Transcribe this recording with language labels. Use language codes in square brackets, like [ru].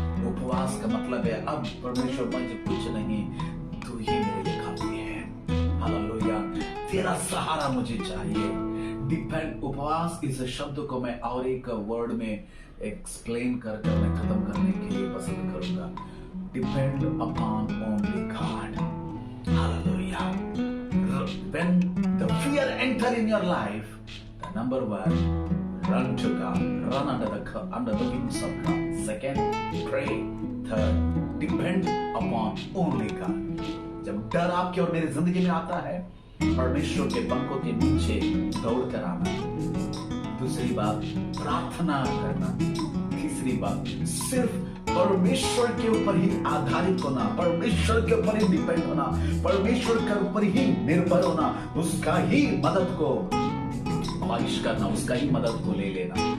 [hi] उपवास का मतलब है, अब परमेश्वर मुझे कुछ नहीं, तू ही मेरे लिए काफी है। हालेलुया। तेरा सहारा मुझे चाहिए। डिपेंड, उपवास इस शब्द को मैं और एक वर्ड में एक्सप्लेन कर मैं खत्म करने के लिए पसंद करूंगा। [en] Depend upon only God. Hallelujah. When the fear enter in your life, the number 1, run to God, run under the wings of God. Second, pray. Third, depend upon only God. [hi] जब डर आपके और मेरी जिंदगी में आता है, परमेश्वर के पंखों के नीचे दौड़ कर आना। दूसरी बात, प्रार्थना करना। तीसरी बात, सिर्फ परमेश्वर के ऊपर ही आधारित होना, परमेश्वर के ऊपर ही डिपेंड होना, परमेश्वर के ऊपर ही निर्भर होना, उसका ही मदद को ख्वाहिश करना, उसका ही मदद को ले लेना।